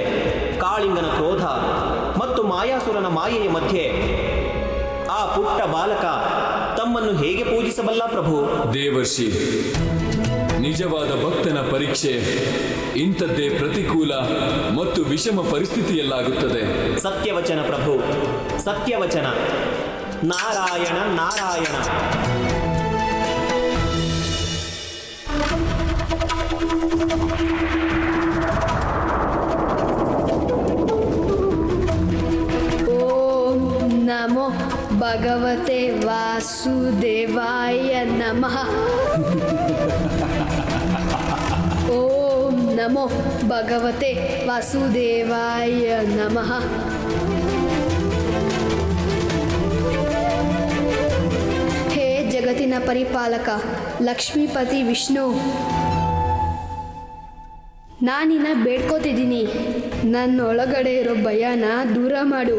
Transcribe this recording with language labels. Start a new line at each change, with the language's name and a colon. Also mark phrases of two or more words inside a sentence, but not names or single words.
Kannada: ಕಾಳಿಂಗನ ಕ್ರೋಧ ಮತ್ತು ಮಾಯಾಸುರನ ಮಾಯೆಯ ಮಧ್ಯೆ ಆ ಪುಟ್ಟ ಬಾಲಕ ತಮ್ಮನ್ನು ಹೇಗೆ ಪೂಜಿಸಬಲ್ಲ ಪ್ರಭು? ದೇವರ್ಷಿ, ನಿಜವಾದ ಭಕ್ತನ ಪರೀಕ್ಷೆ ಇಂಥದ್ದೇ ಪ್ರತಿಕೂಲ ಮತ್ತು ವಿಷಮ ಪರಿಸ್ಥಿತಿಯಲ್ಲಾಗುತ್ತದೆ. ಸತ್ಯವಚನ ಪ್ರಭು, ಸತ್ಯವಚನ. ನಾರಾಯಣ ನಾರಾಯಣ.
Sanskrit: ಓಂ ನಮೋ ಭಗವತೆ ವಾಸುದೇವಾಯ ನಮಃ. ಓಂ ನಮೋ ಭಗವತೆ ವಾಸುದೇವಾಯ ನಮಃ.
Kannada: ಹೇ ಜಗತ್ತಿನ ಪರಿಪಾಲಕ ಲಕ್ಷ್ಮೀಪತಿ ವಿಷ್ಣು, ನಾನಿನ್ನ ಬೇಡ್ಕೋತಿದ್ದೀನಿ. ನನ್ನೊಳಗಡೆ ಇರೋ ಭಯನ ದೂರ ಮಾಡು.